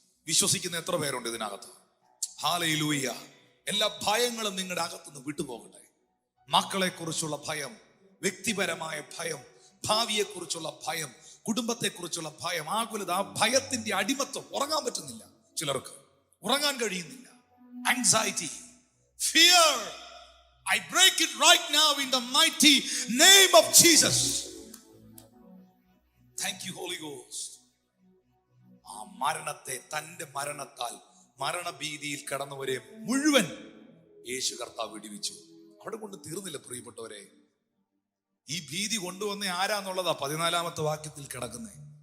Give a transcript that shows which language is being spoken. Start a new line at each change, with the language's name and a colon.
Malayalam: വിശ്വസിക്കുന്ന എത്ര പേരുണ്ട് ഇതിനകത്ത്? ഹല്ലേലൂയ. എല്ലാ ഭയങ്ങളും നിങ്ങളുടെ അകത്തുനിന്ന് വിട്ടുപോകട്ടെ. മക്കളെ കുറിച്ചുള്ള ഭയം, വ്യക്തിപരമായ ഭയം, ഭാവിയെ കുറിച്ചുള്ള ഭയം, കുടുംബത്തെ കുറിച്ചുള്ള ഭയം, ആകുലത, ആ ഭയത്തിന്റെ അടിമത്വം. ഉറങ്ങാൻ പറ്റുന്നില്ല, ചിലർക്ക് ഉറങ്ങാൻ കഴിയുന്നില്ല.
English: Anxiety, fear, I break it right now in the mighty name of Jesus. Thank you Holy Ghost.
Malayalam: ആ മരണത്തെ തന്റെ മരണത്താൽ മരണഭീതിയിൽ കടന്നവരെ മുഴുവൻ യേശു കർത്താവ് വിടുവിച്ചു. അവിടെ കൊണ്ട് തീർന്നില്ല പ്രിയപ്പെട്ടവരെ. ഈ ഭീതി കൊണ്ടുവന്ന ആരാന്നുള്ളതാ 14-ാമത്തെ വാക്യത്തിൽ കിടക്കുന്നേ.